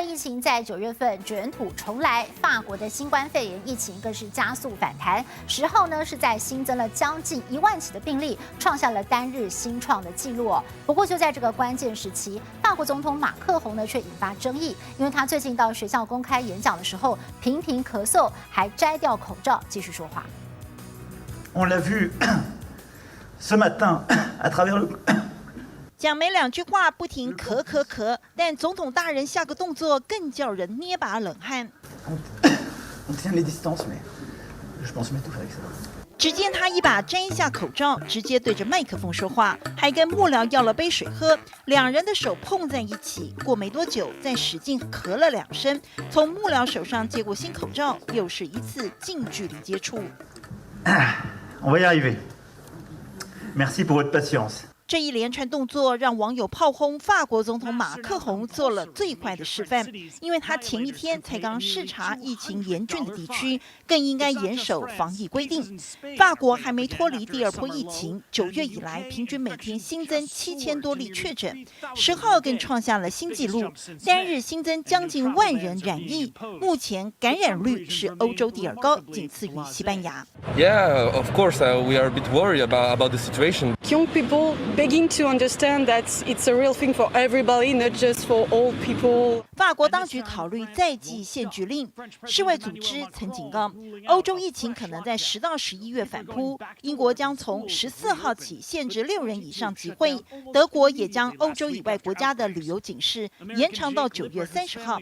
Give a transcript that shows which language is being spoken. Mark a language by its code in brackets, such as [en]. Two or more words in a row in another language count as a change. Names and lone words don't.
[zh] 疫情在9月份卷土重来，法国的新冠肺炎疫情更是加速反弹。10号呢是在新增了将近1万起的病例，创下了单日新创的纪录。不过就在这个关键时期，法国总统马克宏呢却引发争议，因为他最近到学校公开演讲的时候频频咳嗽，还摘掉口罩继续说话。 [fr] On l'a vu ce matin à travers le [zh] 讲没2句话，不停咳，但总统大人下个动作更叫人捏把冷汗。 [fr] On tient les distances, mais je pense m'étouffer avec ça. [zh] 只见他一把摘下口罩，直接对着麦克风说话，还跟幕僚要了杯水喝。2人的手碰在一起，过没多久，再使劲咳了2声，从幕僚手上接过新口罩，又是一次近距离接触。 [fr] On va y arriver. Merci pour votre patience. [zh] 这一连串动作让网友炮轰法国总统马克宏做了最坏的示范，因为他前一天才刚视察疫情严峻的地区，更应该严守防疫规定。法国还没脱离第2波疫情，9月以来平均每天新增7000多例确诊，10号更创下了新纪录，单日新增将近1万人染疫，目前感染率是欧洲第2高，仅次于西班牙。 [en] Yeah, of course, we are a bit worried about the situation. Young people begging to understand that it's a real thing for everybody, not just for old people. [zh] 法国当局考虑再祭限聚令，世卫组织曾警告，欧洲疫情可能在10到11月反扑。英国将从14号起限制6人以上集会，德国也将欧洲以外国家的旅游警示延长到9月30号。